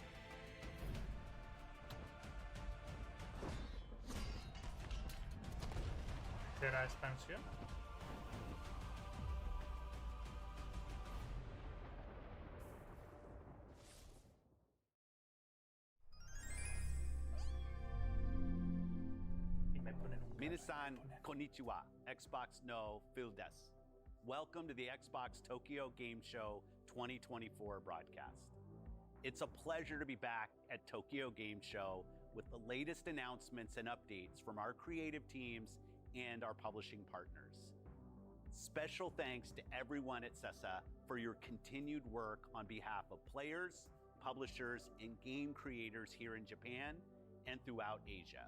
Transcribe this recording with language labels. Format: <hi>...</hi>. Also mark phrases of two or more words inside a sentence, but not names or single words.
<es>¿Será expansión?</es> <ja>みなさんこんにちは、Xboxのfillです.</ja> <en>Welcome to the Xbox Tokyo Game Show 2024 broadcast. It's a pleasure to be back at Tokyo Game Show with the latest announcements and updates from our creative teams and our publishing partners. Special thanks to everyone at CESA for your continued work on behalf of players, publishers, and game creators here in Japan and throughout Asia.</en>